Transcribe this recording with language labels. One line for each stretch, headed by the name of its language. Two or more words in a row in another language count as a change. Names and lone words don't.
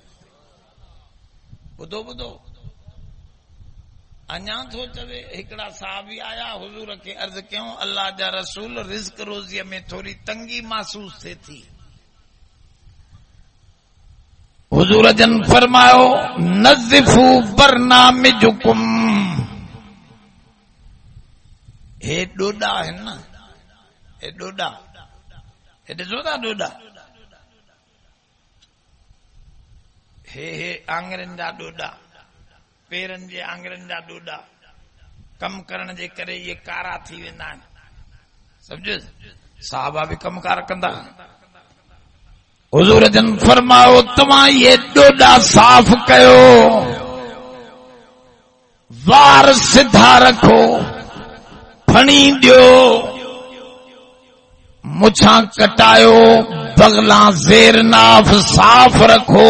Sindhi: ॿुधो ॿुधो, अञा थो चवे। हिकिड़ा साहबी आया, हुजूर खे अर्ज़ कयूं, अल्लाह जा रसूल, रिज़्क रोज़ीअ में थोड़ी तंगी महसूस थिए थी। हुजूर जन फरमायो
Arabic: نظفوا براجمكم.
Sindhi: हे डोडा है ना, हे डोडा, हे ॾिसो था डोडा, हे आङरनि जा डोडा, पेरनि जे आङरनि जा डोडा, कम करण जे करे ये कारा थी वेंदा आहिनि। सम्झो, साहबा बि कमकार कंदा। हुजूर जन फरमायो तव्हां ये डोडा साफ़ कयो, वार सिधा रखो, फणी ॾियो, मुछां कटायो, बगला ज़ेर नाफ साफ़ रखो।